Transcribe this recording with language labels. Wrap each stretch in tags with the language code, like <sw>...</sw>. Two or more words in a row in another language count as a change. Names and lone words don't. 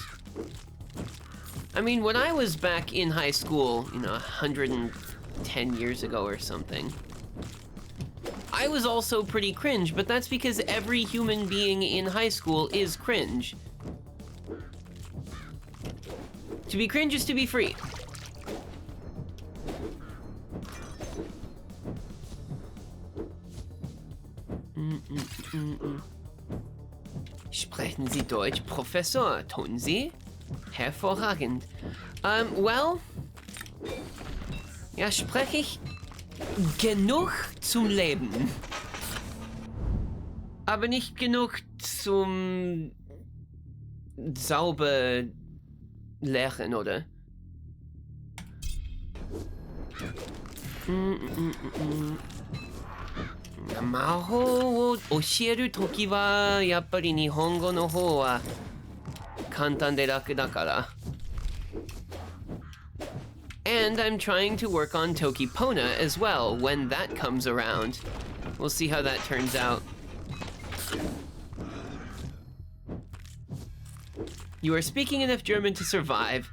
<en>I mean, when I was back in high school, you know, 110 years ago or something, I was also pretty cringe, but that's because every human being in high school is cringe. To be cringe is to be free.</en> <de>Sprechen Sie Deutsch, Professor? Tun Sie? Hervorragend. Well, ja, spreche ich genug zum Leben. Aber nicht genug zum sauber lernen, oder?</de> <ja>Mahou を教えるときはやっぱり日本語の方は簡単で楽だから。</ja> <en>And I'm trying to work on Tokipona as well when that comes around. We'll see how that turns out. You are speaking enough German to survive.</en>